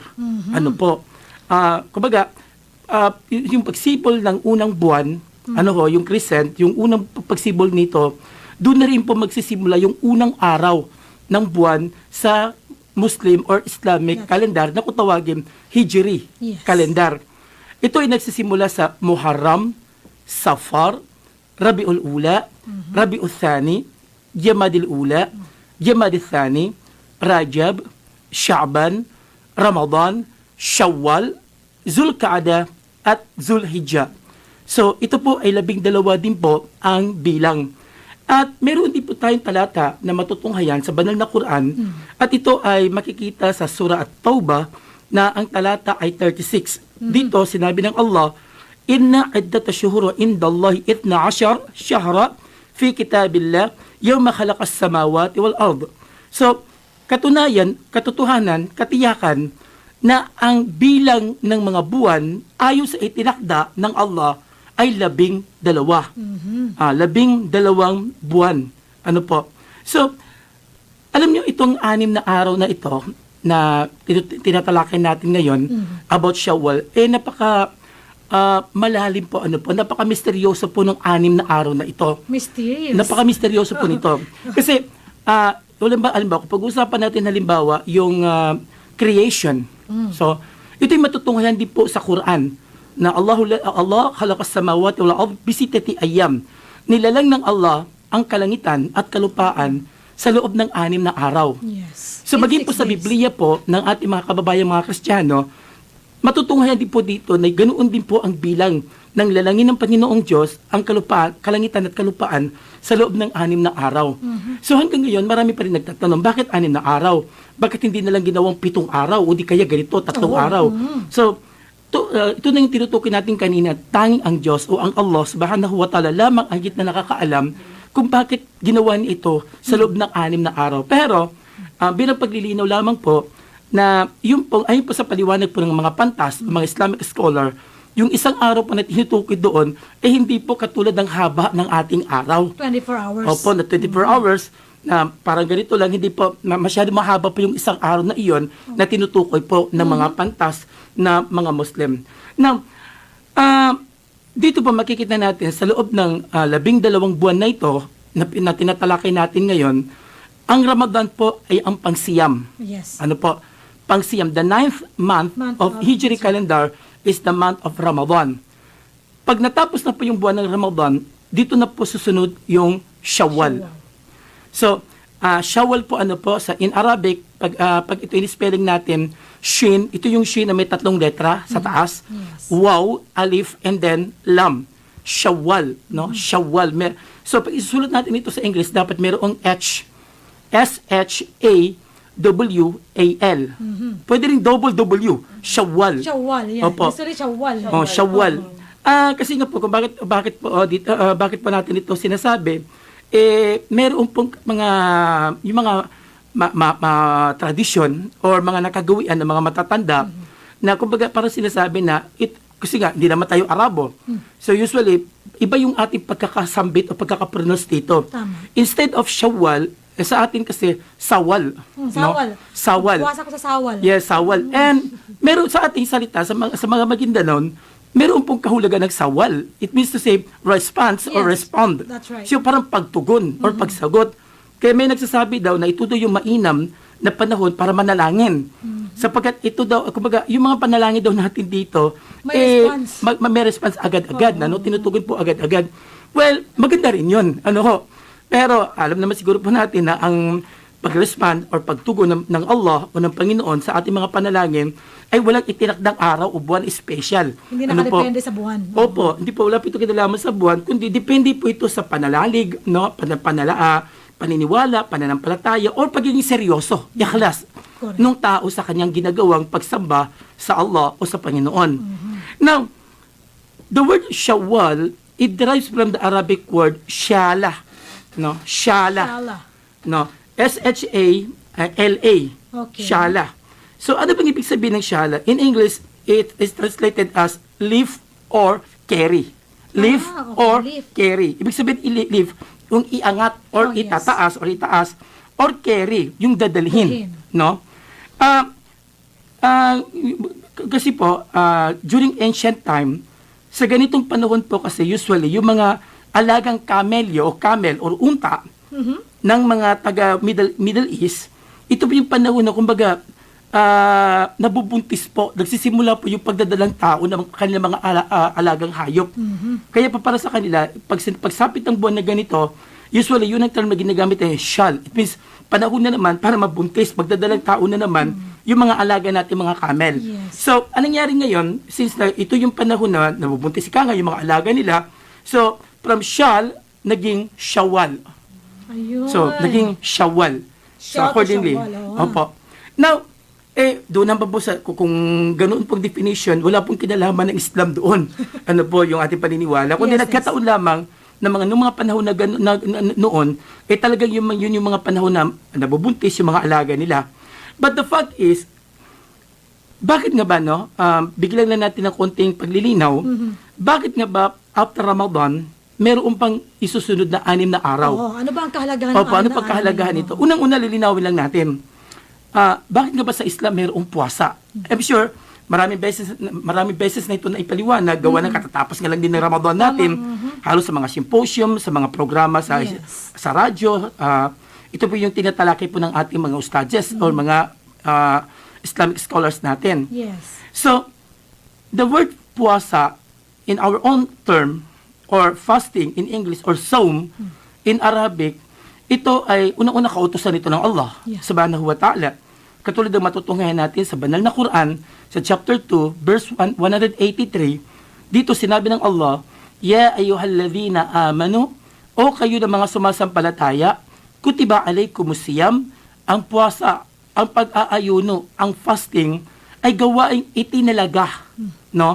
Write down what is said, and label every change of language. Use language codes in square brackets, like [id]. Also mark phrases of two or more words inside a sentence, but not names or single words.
[tl] Kumbaga, yung pagsibol ng unang buwan, yung crescent, yung unang pagsibol nito, doon na rin po magsisimula yung unang araw ng buwan sa Muslim or Islamic calendar na kung tawagin Hijri calendar. Ito ay nagsisimula sa Muharram, Safar, Rabiul Ula, Rabiul Thani, Jamadil Ula, Jamadil Thani, Rajab, Sha'ban, Ramadan, Shawwal, Zulqa'ada at Zulhijjah. So ito po ay 12 din po ang bilang. At meron din po tayong talata na matutunghayan sa banal na Quran at ito ay makikita sa Surah At-Tawbah na ang talata ay 36. Dito sinabi ng Allah, [ar] إن عدة الشهور عند الله 12 شهرا في كتاب الله يوم خلق السماوات والأرض. [tl] So, katunayan, katotohanan, katiyakan na ang bilang ng mga buwan ayon sa itinakda ng Allah ay 12. 12 buwan. Ano po? So, alam niyo itong 6 na araw na ito na tinatalakay natin ngayon about Shawwal, napaka malalim po, napaka misteryoso po ng 6 na araw na ito. Mysterious. Napaka misteryoso po nito. Kasi, halimbawa, kung pag-usapan natin halimbawa yung creation. So, ito yung matutunghayan din po sa Quran na [ar] الله خلق السماوات والأرض بستة أيام. [tl] Nilalang ng Allah ang kalangitan at kalupaan sa loob ng 6 na araw. Yes. So, maging po sa Biblia po ng ating mga kababayang mga Kristiyano, matutunghayan din po dito na ganoon din po ang bilang ng lalangin ng Panginoong Diyos ang kalangitan at kalupaan sa loob ng 6 na araw. So hanggang ngayon, marami pa rin nagtatanong, bakit 6 na araw? Bakit hindi na lang ginawang 7 araw? O di kaya ganito, 3 araw? So, ito na yung tinutukoy natin kanina, tanging ang Diyos o ang Allah [ar] سبحانه وتعالى [tl] lamang ang higit na nakakaalam kung bakit ginawa niya ito sa loob ng 6 na araw. Pero, bilang paglilinaw lamang po, na ayon po sa paliwanag po ng mga pantas, mga [en] Islamic scholar, [tl] yung isang araw po na tinutukoy doon, hindi po katulad ng haba ng ating araw. 24 hours. Opo, na 24 hours, na parang ganito lang, hindi po, masyado mahaba po yung isang araw na iyon na tinutukoy po ng mga pantas na mga Muslim. Now, dito po makikita natin sa loob ng 12 buwan na ito, na tinatalakay natin ngayon, ang Ramadan po ay ang pangsiyam. Yes. Ano po? Pangsiyam. [en] The 9th month of Hijri calendar is the month of Ramadan. [tl] Pag natapos na po yung buwan ng Ramadan, dito na po susunod yung Shawwal. So, Shawwal po sa [en] in Arabic, [tl] pag ito in-spelling natin, Shin, ito yung Shin na may 3 letra sa taas, [en] Waw, Alif, and then Lam. [tl] Shawwal, no? Shawwal. So, pag isusulat natin ito sa English, dapat mayroong H. S-H-A-W-A-L. Pwede rin double W. Shawwal. Shawwal, yan. Opo. Gusto rin Shawwal. Shawwal. Kasi nga po, kung bakit po natin ito sinasabi, meron pong yung mga tradisyon or mga nakagawian ng mga matatanda na kumbaga parang sinasabi na kasi nga, hindi naman tayo Arabo. So usually, iba yung ating pagkakasambit o pagkakapronounce dito. Tama. [en] Instead of [tl] Shawwal, sa atin kasi Sawal. Sawal. No? Sawal. Buwasa ko sa Sawal. Yes, Sawal. And meron sa ating salita, sa mga Maguindanao, meron pong kahulugan ng Sawal. [en] It means to say response or respond. That's right. [tl] So parang pagtugon or pagsagot. Kaya may nagsasabi daw na ito daw yung mainam na panahon para manalangin. Sapagkat ito daw, kumbaga, yung mga panalangin daw natin dito, may response. May response agad-agad, tinutugon po agad-agad. Well, maganda rin yun. Pero alam naman siguro po natin na ang pag-respond or pagtugon ng Allah o ng Panginoon sa ating mga panalangin ay walang itinakdang araw o buwan special. Hindi nakadepende sa buwan. Opo, hindi po wala po ito kinalaman sa buwan, kundi depende po ito sa panalalig, paniniwala, pananampalataya, o pagiging seryoso, ikhlas nung tao sa kanyang ginagawang pagsamba sa Allah o sa Panginoon. [en] Now, the word Shawwal, it derives from the Arabic word Shala. No, Shala. No, S-H-A-L-A. Okay. Shala. So, [tl] ano bang ibig sabihin ng Shala? [en] In English, it is translated as leaf or carry. Leaf or carry. [tl] Ibig sabihin, leaf, yung iangat or itataas or itaas, or carry, yung dadalhin. No? Kasi po, [en] during ancient time, [tl] sa ganitong panahon po kasi usually, yung mga alagang kamelyo o camel or unta ng mga taga Middle East, ito po yung panahon na kumbaga nabubuntis po, nagsisimula po yung pagdadalang tao ng kanilang mga alagang hayop. Kaya pa para sa kanila, pagsapit ng buwan na ganito, usually yun ang term na ginagamit ay shal. [en] It means [tl] panahon na naman para mabuntis, magdadalang tao na naman yung mga alaga natin mga camel. So, anong nangyari ngayon, since ito yung panahon na nabubuntis ka nga yung mga alaga nila, so from Shal, naging Shawwal. Ayun. So, naging Shawwal. [en] So, accordingly. [tl] Shawwal, Opo. Now, Doon naman po kung ganoon pong definition, wala pong kinalaman ng Islam doon. Ano po yung ating paniniwala. Kundi nagkataon lamang na nung mga panahon noon, talagang yun yung mga panahon na nabubuntis yung mga alaga nila. [en] But the fact is, [tl] bakit nga ba, no? Biglang lang natin ng konting paglilinaw, bakit nga ba after Ramadan, meron pang isusunod na 6 na araw? Ano ba ang kahalagahan ano pa kahalagahan nito? Unang-una, lilinawin lang natin. Bakit nga ba sa Islam mayroong puwasa? [en] I'm sure, [tl] maraming beses na ito na ipaliwanag, gawa ng katatapos nga lang din ng Ramadan natin, halos sa mga symposium, sa mga programa sa radyo. Ito po yung tinatalakay po ng ating mga ustadjes or mga [en] Islamic scholars [tl] natin. Yes. [en] So, the word puwasa in our own term, or fasting in English, or saum in Arabic, [tl] ito ay unang-una kautusan ito ng Allah [ar] سبحانه وتعالى. [tl] Katulad ng matutunghayan natin sa banal na Quran, sa chapter 2, verse 183, dito sinabi ng Allah, [ar] يا أيها الذين آمنوا, [tl] o kayo na mga sumasampalataya, [ar] كتب عليكم الصيام, [tl] ang puwasa, ang pag-aayuno, ang fasting, ay gawaing itinalaga, no?